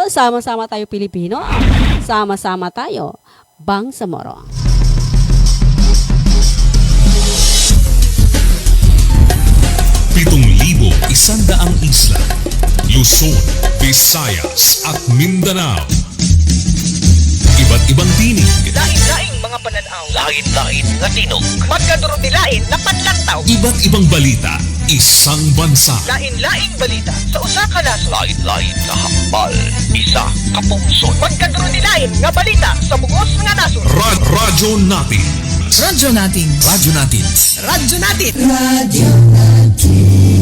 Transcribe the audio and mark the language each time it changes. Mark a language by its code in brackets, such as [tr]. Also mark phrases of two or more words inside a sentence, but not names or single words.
[tl] Sama-sama tayo Pilipino. Sama-sama tayo Bangsamoro. 7,100 isla, Luzon, Visayas at Mindanao. Iba't ibang tinig. [ceb] Lain-laing mga pananaw. [hil] Lain-lain nga tinog. [mdh] Magkadurot-dilain na panlantaw. [tl] Iba't ibang balita, isang bansa. [ceb] Lain-laing balita sa usa ka nasod. [hil] Lain-lain nga hambal, isa ka pungsod. [mdh] Magkadurot-dilain nga balita sa bugos nga nasod. [tl] Radyo natin. Radyo natin. Radyo natin. Radyo natin. Radio natin.